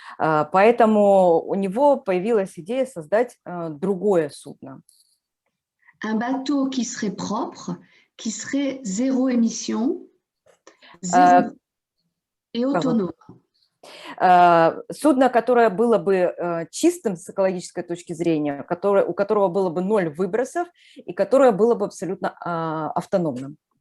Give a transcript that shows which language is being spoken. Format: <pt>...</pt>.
<ru>Поэтому у него появилась идея создать другое судно.</ru> <fr>Un bateau qui serait propre, qui serait zéro émission et autonome.</fr> <ru>Судно, которое было бы чистым с экологической точки зрения, у которого было бы 0 выбросов и которое было бы абсолютно автономным.</ru>